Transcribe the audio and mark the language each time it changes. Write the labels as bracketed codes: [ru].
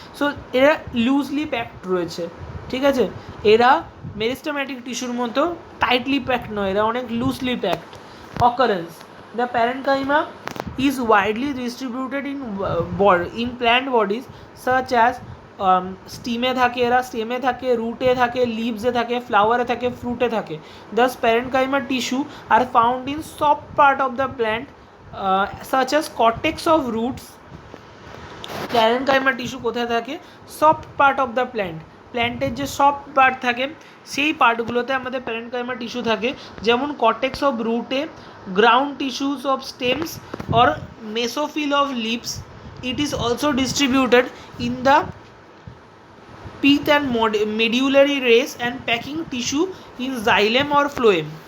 [bn] So এরা loosely packed রয়েছে, ঠিক আছে। এরা মেরিস্টেমেটিক টিস্যুর মতো টাইটলি প্যাকড নয়, এরা অনেক loosely packed. [en] Occurrence: the parenchyma is widely distributed in plant bodies such as [bn] স্টিমে থাকে, এরা স্টেমে থাকে, রুটে থাকে, লিভসে থাকে, ফ্লাওয়ারে থাকে, ফ্রুটে থাকে। [en] Thus parenchyma tissue are found in soft part of the plant such as cortex of roots. [bn] Parenchyma tissue কোথায় থাকে? সফট পার্ট অফ দ্য প্ল্যান্টের যে সফট পার্ট থাকে সেই পার্টগুলোতে আমাদের প্যারেনকাইমা টিস্যু থাকে, যেমন কর্টেক্স অফ রুটে, ground tissues of stems or mesophyll of leaves. [en] It is also distributed in the pith and medullary rays and packing tissue in xylem or phloem.